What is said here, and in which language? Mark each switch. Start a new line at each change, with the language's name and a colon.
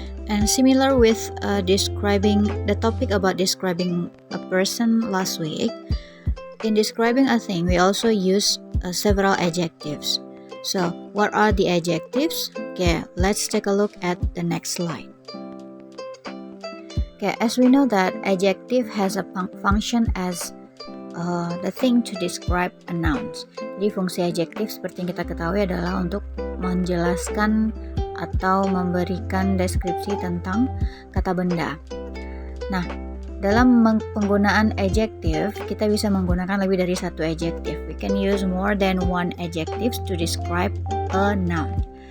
English: And similar with describing the topic about describing a person last week, in describing a thing we also use several adjectives. So what are the adjectives? Okay, let's take a look at the next slide. Okay, as we know that adjective has a function as the thing to describe a noun.
Indonesian: Jadi fungsi adjektif seperti yang kita ketahui adalah untuk menjelaskan atau memberikan deskripsi tentang kata benda. Nah, dalam penggunaan adjective kita bisa menggunakan lebih dari satu adjective.
English: We can use more than one adjectives to describe a noun.